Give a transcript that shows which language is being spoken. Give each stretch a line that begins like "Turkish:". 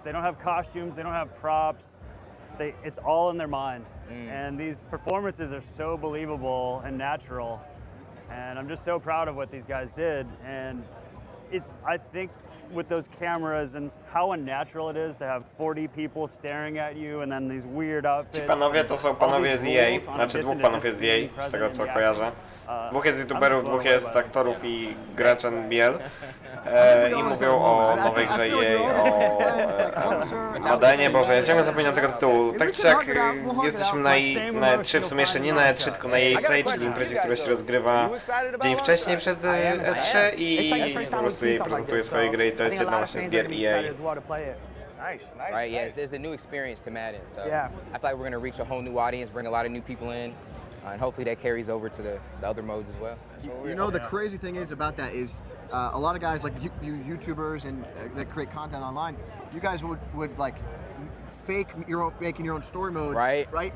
English: They don't have costumes. They don't have props. It's all in their mind. And these performances are so believable and natural. And I'm just so proud of what these guys did. And I think with those cameras and how unnatural it is to have 40 people staring at you and then these weird outfits.
Polish: Ci panowie to są panowie z EA, znaczy dwóch panów jest z EA, z tego co kojarzę. Dwóch jest youtuberów, dwóch jest aktorów i graczy NBL. I mówią o nowej grze EA, o Madenie. Boże, ja ciągle zapominam tego tytułu. Tak czy jak jesteśmy na E3, w sumie jeszcze nie na E3, tylko na EA Play, czyli imprezie, która się rozgrywa dzień wcześniej przed E3 i po prostu EA prezentuje swoje gry i to jest jedna właśnie z gier EA.
English: Nice. Right, yeah, it's a new experience to Madden, so I feel like we're going to reach a whole new audience, bring a lot of new people in, and hopefully that carries over to the other modes as well. You know, the crazy thing is about that is a lot of guys like you YouTubers and that create content online, you guys would like fake making your own story mode, right?